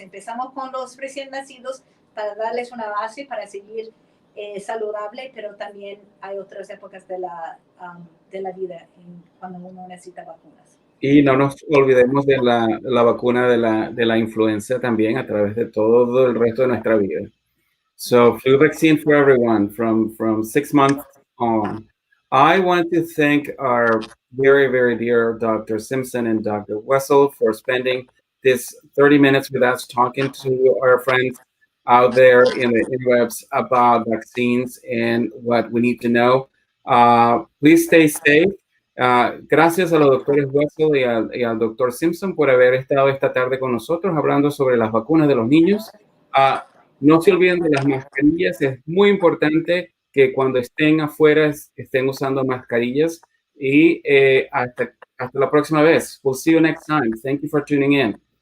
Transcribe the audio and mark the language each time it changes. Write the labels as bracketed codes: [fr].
[es] Empezamos con los recién nacidos para darles una base para seguir saludable, pero también hay otras épocas de la vida cuando uno necesita vacunas. Y no nos olvidemos de la vacuna de la influenza también a través de todo el resto de nuestra vida. [en] So flu vaccine for everyone from 6 months on. I want to thank our very, very dear Dr. Simpson and Dr. Wessel for spending this 30 minutes with us talking to our friends out there in the interwebs about vaccines and what we need to know. Please stay safe. [es] Gracias a los doctores Wessel y al doctor Simpson por haber estado esta tarde con nosotros hablando sobre las vacunas de los niños. No se olviden de las mascarillas, es muy importante que cuando estén afuera estén usando mascarillas y hasta la próxima vez. [en] We'll see you next time. Thank you for tuning in.